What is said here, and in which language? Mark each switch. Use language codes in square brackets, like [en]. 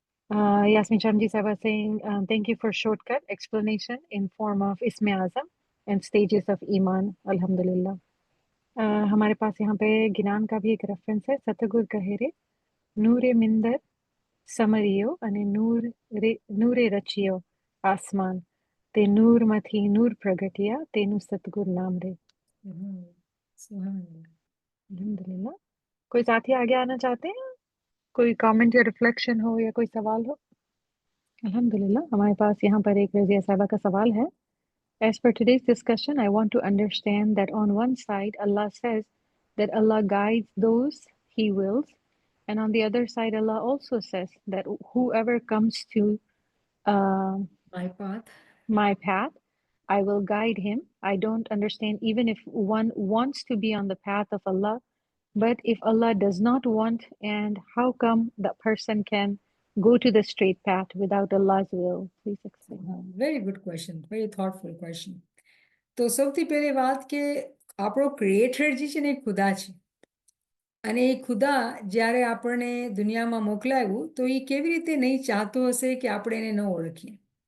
[en] Yasmin Chamji Sahaba saying, thank you for shortcut explanation in form of Isme Azam and stages of Iman. Alhamdulillah. [hi] हमारे पास यहाँ पे गिनान का भी एक reference है। सतगुर कहेरे नूरे मिंदर [gu] સમરિયો અને નૂરે રચ્યો આસમાન, તે નૂરમાંથી નૂર પ્રગટ્યા, તેનું સતગુર નામ રે. સુહાના. [hi] अल्हम्दुलिल्लाह. कोई साथी आगे आना चाहते हैं? कोई कमेंट या रिफ्लेक्शन हो या कोई सवाल हो? अल्हम्दुलिल्लाह, हमारे पास यहाँ पर एक रज़िया साहिबा का सवाल है. [en] As per today's discussion, I want to understand that on one side, Allah says that Allah guides those He wills, and on the other side, Allah also says that whoever comes to My path. my path, I will guide him. I don't understand, even if one wants to be on the path of Allah, but if Allah does not want, and how come that person can go to the straight path without Allah's will? Please explain. [gu] Very good question, very thoughtful question. તો સૌથી પહેલી વાત કે આપણો creator જે છે ને એ ખુદા છે, અને એ ખુદા જ્યારે આપણને દુનિયામાં મોકલાવ્યું તો એ કેવી રીતે નહીં ચાહતો હશે કે આપણે એને ન ઓળખીએ.